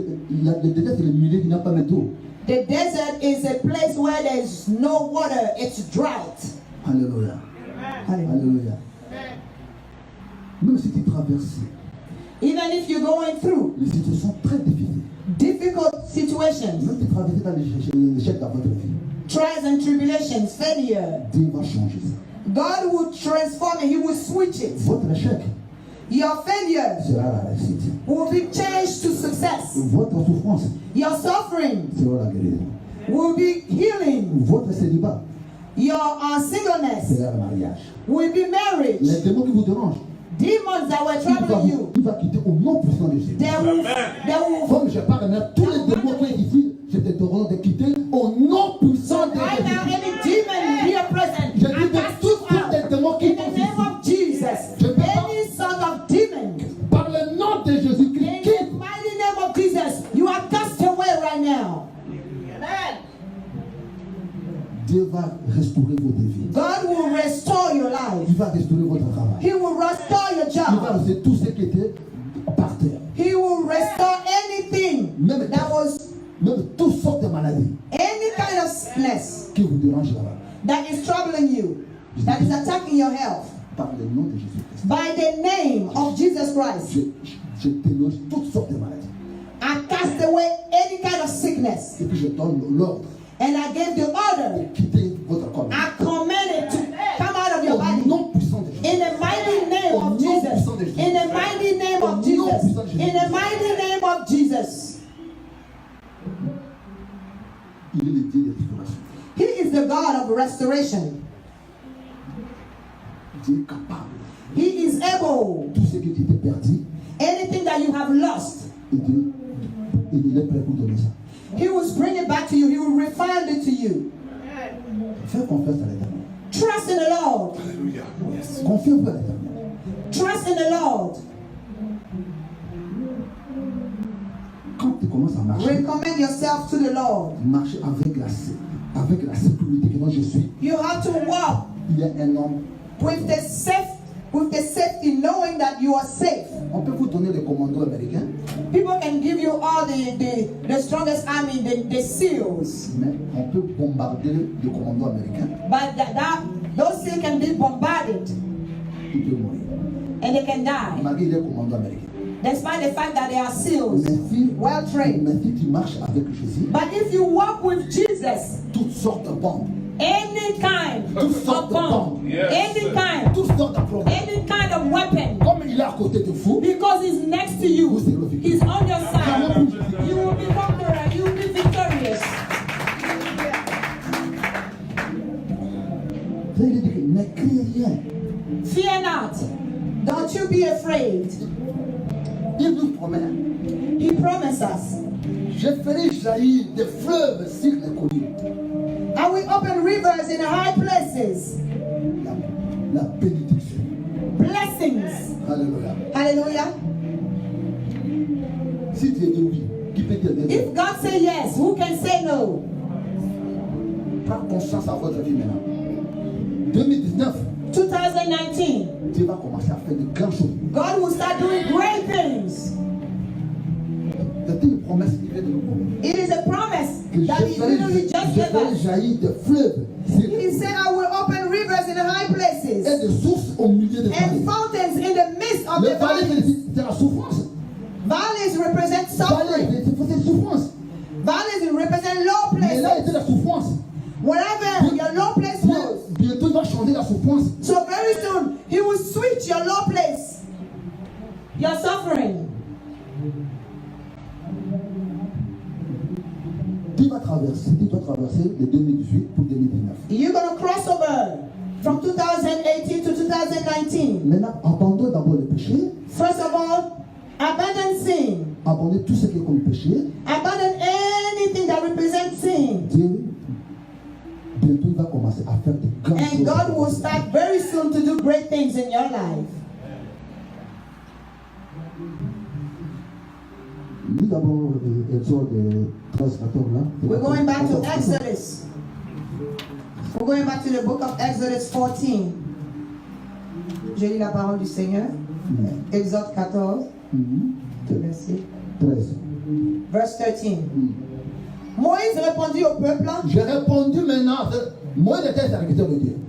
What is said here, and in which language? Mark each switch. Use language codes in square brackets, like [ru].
[fr] le désert, c'est le milieu qui n'a pas d'eau. [en] The desert is a place where there's no water, it's drought. [fr] Alléluia. [en] Hallelujah. [fr] Alléluia. Même si tu traverses [en] Even if you're going through [fr] les situations très difficiles, [en] difficult situations, [fr] même si tu traverses dans l'échec dans votre vie, [en] trials and tribulations, failure. [fr] Dieu va changer ça. [en] God will transform it. He will switch it. [fr] Votre échec [en] Your failure [fr] sera la réussite. [en] will be changed to success. [fr] Votre souffrance [en] Your suffering [fr] sera la guérison. [en] will be healing. [fr] Votre célibat [en] Your singleness [fr] sera le mariage. [en] will be marriage. [fr] Les démons qui vous dérangent, [en] Demons that were [fr] il va, [en] troubling you, [fr] il va quitter au nom puissant de Jésus. [en] they will [fr] Comme je parle maintenant, tous les démons qui sont ici, je te demande de quitter au nom puissant de [en] right now, [fr] Jésus. [en] any demon here present, [fr] Je [en] I [fr] dis de [en] cast you [fr] tous les [en] out. [fr] démons qui [en] In [fr] sont [en] the [fr] ici, [en] name of Jesus, [fr] Je peux pas- [en] any son of demon, [fr] par le nom de Jésus-Christ, [en] in [fr] quitte. [en] the mighty name of Jesus, you are cast away right now. [fr] Dieu va restaurer vos défis. [en] God will restore your life. [fr] Il va restaurer votre travail. [en] He will restore your [fr] Il va [en] job. [fr] restaurer tout ce qui était par terre. [en] He will restore anything [fr] Même, [en] that was [fr] même toutes sortes de maladies [en] any kind of sickness [fr] qui vous dérangent là-bas. [en] that is troubling you, that is attacking your health. [fr] Par le nom de Jésus-Christ. [en] By the name of Jesus Christ, [fr] Je déloge toutes sortes de maladies. [en] I cast away any kind of sickness. [fr] Et puis je donne l'ordre [en] And I gave the order. [fr] de quitter votre corps. [en] I command it to come out of your [fr] Au [en] body. [fr] nom puissant de Jésus. [en] In the mighty name of Jesus. In the mighty name of Jesus. In the mighty name of Jesus. [fr] Il est le Dieu de restauration. [en] He is the God of restoration. [fr] Dieu est capable. [en] He is able. [fr] Tout ce qui était perdu, [en] Anything that you have lost, [fr] et Dieu, il est prêt pour donner ça. [en] He will bring it back to you. He will refund it to you. [fr] Fais confiance à l'Éternel. [en] Trust in the Lord. [fr] Confie-vous à l'Éternel. [en] Trust in the Lord. [fr] Quand tu commences à marcher, [en] Recommend yourself to the Lord. [fr] marcher avec la sécurité que moi je suis. [en] You have to walk [fr] Il y a un homme. [en] with the safety, knowing that you are safe. [fr] On peut vous donner les commandos américains, [en] People can give you all the strongest army, the SEALs, [fr] mais on peut bombarder les commandos américains. [en] but those SEALs can be bombarded [fr] Il peut mourir. [en] and they can die. [fr] Malgré les commandos américains. [en] Despite the fact that they are SEALs, [fr] Mais si, [en] well trained. [fr] mais si tu marches avec Jésus, [en] But if you walk with Jesus, [fr] toutes sortes de bombes, [en] any kind [fr] Toutes [en] of bomb, any kind, [fr] toutes sortes de problèmes. [en] any kind of weapon, [fr] Comme il est à côté de vous, [en] because he's next to you, he's on your side, you will be conqueror, you will be victorious. [fr] il dit que ne crie rien. [en] Fear not, don't you be afraid. [fr] Il nous promet, [en] He promised us, [fr] je ferai jaillir des fleuves sur les collines. [en] I will open rivers in high places, [fr] La bénédiction. [en] blessings. [fr] Alléluia. [en] Hallelujah. [fr] Si tu dis oui, qui peut dire non? [en] If God say yes, who can say no? [fr] Prends conscience à votre vie maintenant. 2019, [en] 2019, [fr] Dieu va commencer à faire de grandes choses. [en] God will start doing great things. [fr] C'est une promesse qui vient de nous. [en] It is a promise [fr] Que [en] that He literally just [fr] je [en] gave [fr] ferai [en] us. [fr] jaillir des fleuves sur- [en] He said, I will open rivers in high [fr] et [en] places [fr] des sources au milieu des [en] and [fr] vallées. [en] fountains in the midst of [fr] Les [en] the [fr] vallées, [en] valleys. [fr] c'est la souffrance. [en] Valleys represent [fr] Vallées, [en] suffering. [fr] c'est la souffrance. [en] Valleys represent low [fr] Mais là, [en] places. [fr] était la souffrance. [en] Wherever your low place was. [fr] Bientôt, il va changer la souffrance. [en] So very soon, He will switch your low place, your suffering. [fr] Tu vas traverser de 2018 pour 2019. [en] You're going to cross over from 2018 to 2019. [fr] Maintenant, abandonne d'abord le péché. [en] First of all, abandon sin. [fr] Abandonne tout ce qui est comme péché. [en] Abandon anything that represents sin. [fr] Dieu, bientôt, il va commencer à faire de grandes [en] And God will [fr] choses. [en] start very soon to do great things in your life. [fr] Lis d'abord Exode 13, 14 là. [en] We're going back to Exodus. We're going back to the book of Exodus 14. [fr] Je lis la parole du Seigneur. Exode 14, verset 13. [en] verse 13. [fr] Moïse répondit au peuple. J'ai répondu maintenant. Moi, j'étais serviteur de Dieu.